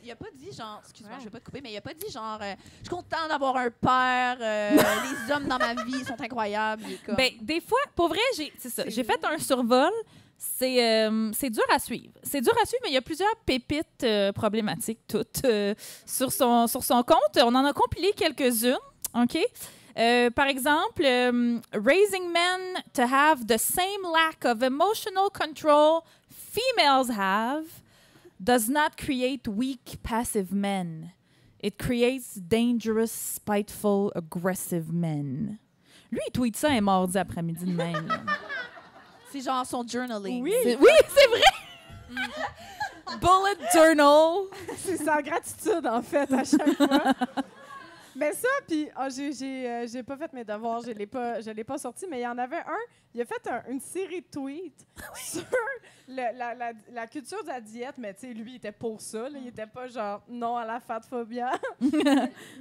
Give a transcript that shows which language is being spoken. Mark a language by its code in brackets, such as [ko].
[fr] Il a pas dit genre, excuse-moi, je vais pas te couper, mais il a pas dit genre, je suis content d'avoir un père, les hommes dans ma vie sont incroyables. Il est comme... Ben, des fois, pour vrai, j'ai fait un survol. C'est dur à suivre. C'est dur à suivre, mais il y a plusieurs pépites problématiques, toutes, sur son compte. On en a compilé quelques-unes, OK? [en] Par exemple, raising men to have the same lack of emotional control females have does not create weak, passive men. It creates dangerous, spiteful, aggressive men. [fr] Lui, il tweet ça un mardi après-midi de même. Là. C'est genre son journaling. Oui, Oui, c'est vrai! Bullet journal. c'est sa gratitude, en fait, à chaque fois. Mais ça, puis j'ai pas fait mes devoirs, je l'ai pas sorti, mais il y en avait un, il a fait une série de tweets sur la culture de la diète, mais tu sais, lui, il était pour ça, là, il était pas genre « non à la fatphobia ».